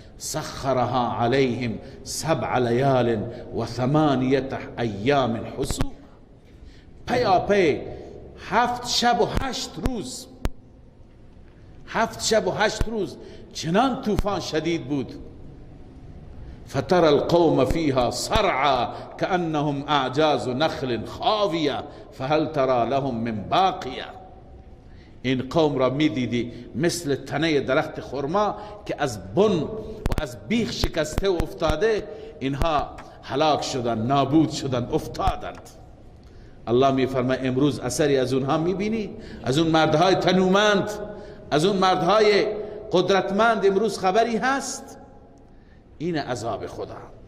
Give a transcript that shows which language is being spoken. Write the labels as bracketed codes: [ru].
[ar] سخرها علیهم 7 لیال و 8 ایام حسوب، [fa] پیاپی 7 شب و 8 روز، 7 شب و 8 روز چنان طوفان شدید بود. [ar] فترى القوم فيها صرعى كأنهم أعجاز نخل خاوية فهل ترى لهم من باقية. [fa] این قوم را میدیدی مثل تنه درخت خرما که از بن و از بیخ شکسته و افتاده، اینها هلاک شدن، نابود شدن، افتادند. الله میفرماید امروز اثری از اونها میبینی؟ از اون مردهای تنومند، از اون مردهای قدرتمند امروز خبری هست؟ این عذاب خدا.